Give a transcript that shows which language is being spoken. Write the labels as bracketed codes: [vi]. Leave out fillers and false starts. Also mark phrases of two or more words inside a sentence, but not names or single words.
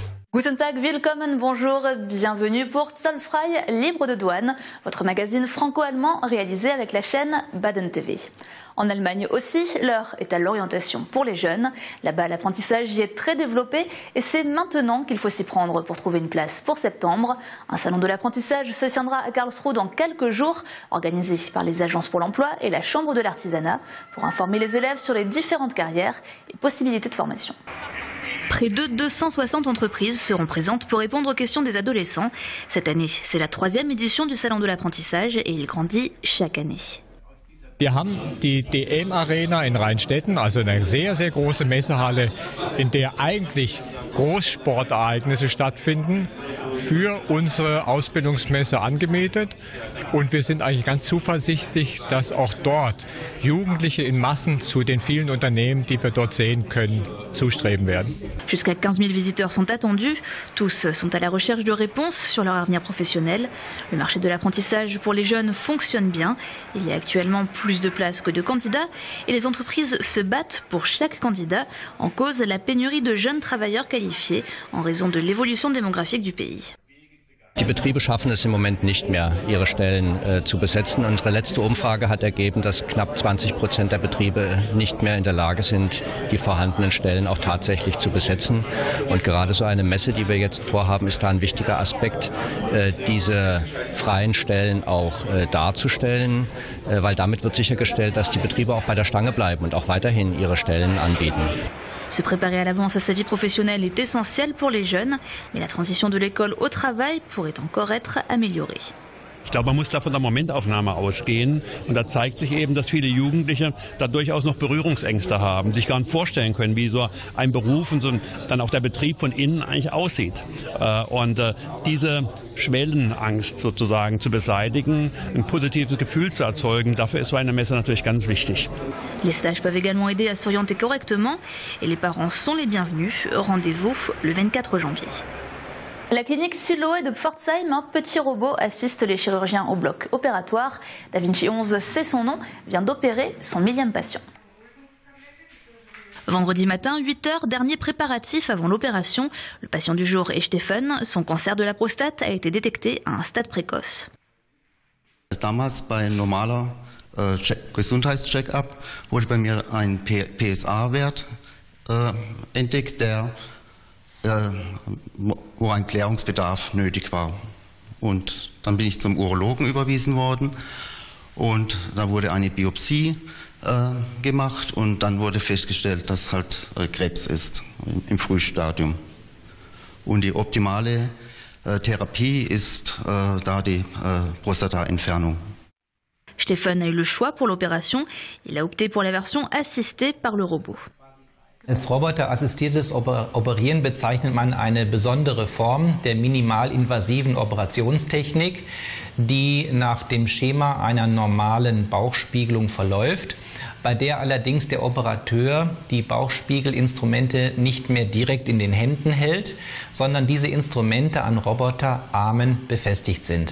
[de] Guten Tag, willkommen, [fr] bonjour, bienvenue pour Zollfrei, libre de douane, votre magazine franco-allemand réalisé avec la chaîne Baden TV. En Allemagne aussi, l'heure est à l'orientation pour les jeunes. Là-bas, l'apprentissage y est très développé et c'est maintenant qu'il faut s'y prendre pour trouver une place pour septembre. Un salon de l'apprentissage se tiendra à Karlsruhe dans quelques jours, organisé par les agences pour l'emploi et la Chambre de l'artisanat pour informer les élèves sur les différentes carrières et possibilités de formation. Près de 260 entreprises seront présentes pour répondre aux questions des adolescents. Cette année, c'est la 3e édition du Salon de l'apprentissage et il grandit chaque année. [de] Wir haben die DM Arena in Rheinstetten, also eine sehr, sehr große Messehalle, in der eigentlich Großsportereignisse stattfinden, für unsere Ausbildungsmesse angemietet. Und wir sind eigentlich ganz zuversichtlich, dass auch dort Jugendliche in Massen zu den vielen Unternehmen, die wir dort sehen können, zustreben werden. [fr] Jusqu'à 15 000 visiteurs sont attendus. Tous sont à la recherche de réponses sur leur avenir professionnel. Le marché de l'apprentissage pour les jeunes fonctionne bien. Il y a actuellement plus de places que de candidats et les entreprises se battent pour chaque candidat. En cause, la pénurie de jeunes travailleurs qualifiés en raison de l'évolution démographique du pays. [de] Die Betriebe schaffen es im Moment nicht mehr, ihre Stellen zu besetzen. Unsere letzte Umfrage hat ergeben, dass knapp 20% der Betriebe nicht mehr in der Lage sind, die vorhandenen Stellen auch tatsächlich zu besetzen. Und gerade so eine Messe, die wir jetzt vorhaben, ist da ein wichtiger Aspekt, diese freien Stellen auch darzustellen, weil damit wird sichergestellt, dass die Betriebe auch bei der Stange bleiben und auch weiterhin ihre Stellen anbieten. [fr] Se préparer à l'avance à sa vie professionnelle est essentiel pour les jeunes, mais la transition de l'école au travail pourrait encore être améliorée. [de] Ich glaube, man muss da von der Momentaufnahme ausgehen. Und da zeigt sich eben, dass viele Jugendliche da durchaus noch Berührungsängste haben, sich gar nicht vorstellen können, wie so ein Beruf und so dann auch der Betrieb von innen eigentlich aussieht. Und diese Schwellenangst sozusagen zu beseitigen, ein positives Gefühl zu erzeugen, dafür ist so eine Messe natürlich ganz wichtig. [fr] Les stages peuvent également aider à s'orienter correctement et les parents sont les bienvenus. Rendez-vous le 24 janvier. La clinique Siloé de Pforzheim, un petit robot assiste les chirurgiens au bloc opératoire. Da Vinci 11, c'est son nom, vient d'opérer son 1000e patient. Vendredi matin, 8h, dernier préparatif avant l'opération. Le patient du jour est Stephen. Son cancer de la prostate a été détecté à un stade précoce. [de] Damals bei normaler Gesundheitscheck-up wurde bei mir ein PSA-Wert entdeckt, wo ein Klärungsbedarf nötig war. Und dann bin ich zum Urologen überwiesen worden und da wurde eine Biopsie gemacht und dann wurde festgestellt, dass halt Krebs ist im Frühstadium. Und die optimale Therapie ist da die Prostata-Entfernung. [fr] Stephen a eu le choix pour l'opération. Il a opté pour la version assistée par le robot. [de] Als roboterassistiertes Operieren bezeichnet man eine besondere Form der minimalinvasiven Operationstechnik, die nach dem Schema einer normalen Bauchspiegelung verläuft, bei der allerdings der Operateur die Bauchspiegelinstrumente nicht mehr direkt in den Händen hält, sondern diese Instrumente an Roboterarmen befestigt sind.